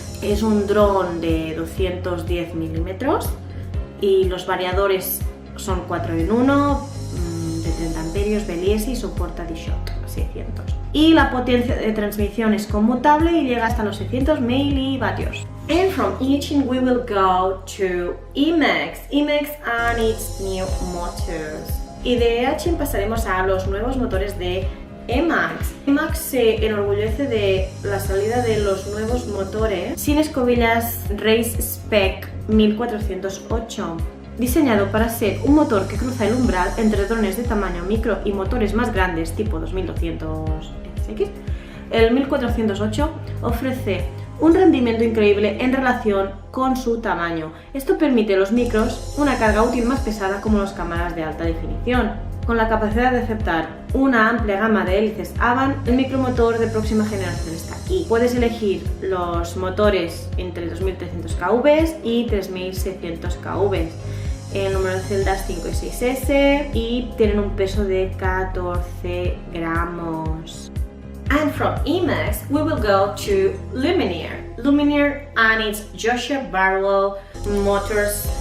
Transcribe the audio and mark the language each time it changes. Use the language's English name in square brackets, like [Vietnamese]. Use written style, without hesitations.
[Spanish] Es un dron de 210 milímetros y los variadores son 4 en 1, de 30 amperios, BLS y soporta D-Shot 600. Y la potencia de transmisión es conmutable y llega hasta los 600 milivatios. [English] And from Iching we will go to Emax and its new motors. [Spanish] Y de Iching pasaremos a los nuevos motores de Emax. Emax se enorgullece de la salida de los nuevos motores sin escobillas Race Spec 1408, diseñado para ser un motor que cruza el umbral entre drones de tamaño micro y motores más grandes tipo 2200 SX. El 1408 ofrece un rendimiento increíble en relación con su tamaño. Esto permite a los micros una carga útil más pesada como las cámaras de alta definición. Con la capacidad de aceptar una amplia gama de hélices Avan, el micromotor de próxima generación está aquí. Puedes elegir los motores entre 2300 kV y 3600 kV. El número de celdas 5 y 6S y tienen un peso de 14 gramos. [English] And from Emax, we will go to Luminaire and its Joshua Barlow motors.